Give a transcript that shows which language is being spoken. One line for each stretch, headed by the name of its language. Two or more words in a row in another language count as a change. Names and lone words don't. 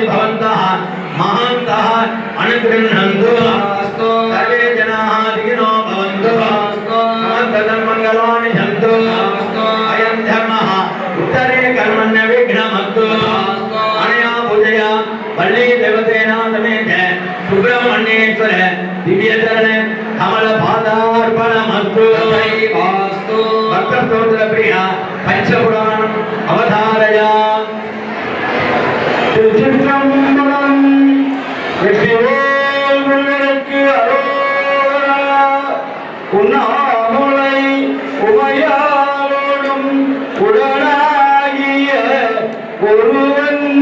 Sanskrit: भवन्तः महान्तः अनुगृह्णन्तु सर्वे जनाः दिगिनो भवन्तु मङ्गलानि सन्तु अयं धर्मः उत्तरे कर्मण्य विघ्नमस्तु अनया पूजया वल्ली देवसेना समेत सुब्रह्मण्येश्वर दिव्यचरण कमल पादार्पणमस्तु भक्तस्तोत्र प्रिय पंचपुराणम् अवधारय
Tamil: திருச்சிற்றம்பலம் வெற்றிவேல் முருகனுக்கு அரோகரா உண்ணாமுலை உமையாரோடும் உடனாகிய ஒருவன்